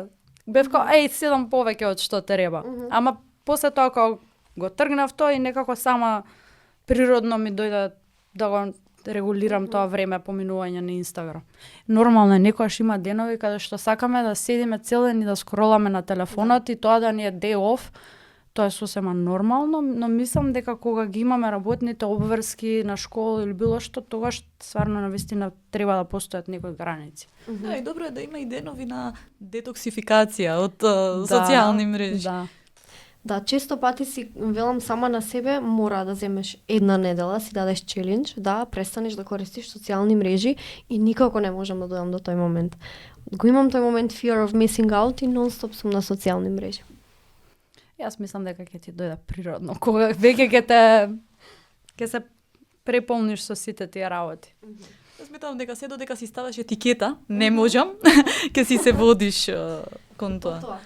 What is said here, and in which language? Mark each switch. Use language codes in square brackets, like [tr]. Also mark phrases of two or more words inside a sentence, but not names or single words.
[mk] Бев као, седам повеќе од што треба. Ама после тоа кога го тргнав тоа и некако сама природно ми дојде да го регулирам тоа време поминување на Инстаграм. Нормално е, некојаш има денови каде што сакаме да седиме цел ден и да скроламе на телефонот и тоа да ни е [en] day off. [mk] Тоа е сосема нормално, но мислам дека кога ги имаме работните обврски на школа или било што, тогаш стварно навистина треба да постојат некои граници. Да, и добро е да има и денови на детоксификација од социјални мрежи. Да, често пати си велам сама на себе, мора да земеш една недела, си дадеш челендж, да престанеш да користиш социјални мрежи и никако не можам да дојдам до тој момент. Го имам тој момент [en] fear of missing out [mk] и нон-стоп сум на социјални мрежи. Јас мислам дека ќе ти дојде природно, кога веќе ќе се преполниш со сите тие работи. Сметам дека се додека си ставаш етикета, не можам, ќе си се водиш кон тоа.